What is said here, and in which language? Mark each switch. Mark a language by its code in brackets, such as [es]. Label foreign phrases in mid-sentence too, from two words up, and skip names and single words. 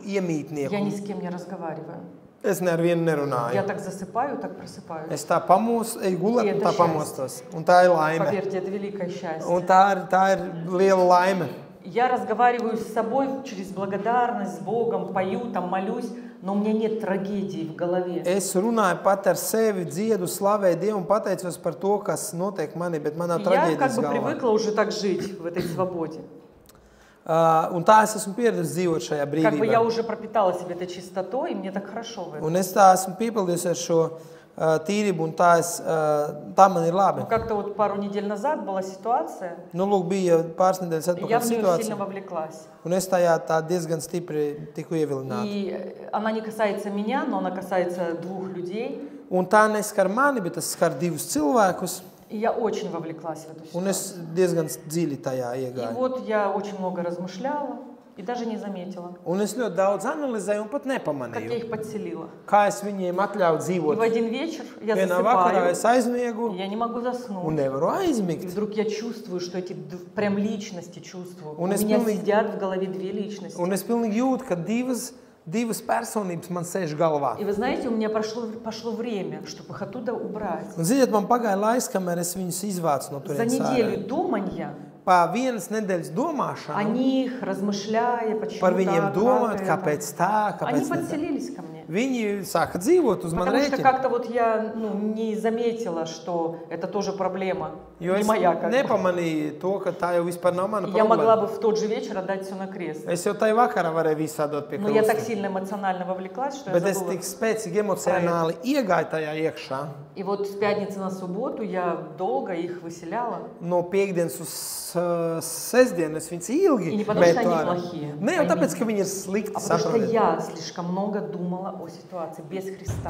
[ru] Я ни [lv] iemītnieku. [ru] с кем не разговариваю. [lv] Es nevienu [ru] Я [lv] nerunāju. [ru] так засыпаю, так просыпаюсь. [lv] Es tā eju gulēt un tā Iet pamostos. Un tā ir laime. [ru] Поверьте, это великое счастье. [lv] Un tā ir liela laime. [ru] Я разговариваю с собой через благодарность, с Богом, пою, там, молюсь, но у меня нет трагедии в голове. [lv] Es runāju pat ar sevi, dziedu, slavēju Dievu un pateicos par to, kas notiek manī, bet man nav [ru] И я как [lv] traģēdijas [ru] бы [lv] galvā. [ru] привыкла уже так жить в этой свободе. [lv] Un tā es esmu pieradusi dzīvot šajā [ru] Как бы я [lv] brīvībā. [ru] уже пропитала себя этой чистотой, и мне так хорошо в этом. [lv] Un es tā esmu piepildījusi ar šo tīrību, un tā man ir labi. [ru] Но как-то вот пару недель назад была ситуация, [lv] Nu, lūk, bija pāris nedēļas [ru] и я [lv] atpakaļ [ru] в нее сильно [lv] situācija, [ru] вовлеклась. [lv] un es tajā tā diezgan stipri tiku ievilināta. [ru] И она не касается меня, но она касается двух людей. [lv] Un tā neskar mani, bet tas skar divus cilvēkus, [ru] И я очень вовлеклась в эту [lv] un [ru] ситуацию. [lv] es diezgan dziļi tajā [ru] И [lv] iegāju. [ru] вот я очень много размышляла и даже не заметила, [lv] Un es ļoti daudz analizēju un pat [ru] как я [lv] nepamanīju, [ru] их подселила. [lv] kā es viņiem atļauju [ru] И в [lv] dzīvot. [ru] один вечер я [lv] Vienā vakarā [ru] засыпаю, [lv] es aizmiegu [ru] и я не могу [lv] un [ru] заснуть. [lv] nevaru [ru] И [lv] aizmigt. [ru] вдруг я чувствую, что эти прям личности чувствую. У [lv] Un es [ru] меня [lv] pilnīgi- [ru] сидят в голове две личности. [lv] Un es pilnīgi jūtu, ka divas personības man sēž galvā. [ru] И вы знаете, у меня пошло время, чтобы их оттуда убрать. [lv] Un, ziniet, man pagāja laiks, kamēr es viņus izvācu no [ru] За [lv] turienes ārā. [ru] неделю думания [lv] Pa vienas nedēļas domāšanu [ru] о них, размышляя, почему [lv] par viņiem [ru] так, [lv] domāt, [ru] как это, [lv] kāpēc tā, [ru] они [lv] kāpēc ne tā. [ru] подселились ко мне. [lv] Viņi sāka dzīvot uz mani [ru] Потому что [lv] rēķina. [ru] как-то вот я не заметила, что это тоже проблема, [lv] Jo [ru] не [lv] es [ru] моя как бы. [lv] nepamanīju to, ka tā jau vispār nav mana [ru] И я могла [lv] problēma. [ru] бы в тот же вечер отдать все на крест. [lv] Es jau tajā vakarā varēju visu atdot pie [ru] Но я так [lv] krusta. [ru] сильно эмоционально вовлеклась, что я [lv] Bet es [ru] забыла. [lv] tik spēcīgi emocionāli iegāju tajā iekšā. [ru] И вот с пятницы на субботу я долго их выселяла. [lv] No piekdienas uz sestdienas viņas ilgi [ru] И не потому, что [lv] metu [ru] они [lv] ārā. [ru] плохие, [lv] Ne jau tāpēc, [ru] поймите. [lv] ka viņi ir slikti, [ru] А потому что [lv] saprotiet. [ru] я слишком много думала о ситуации без Христа.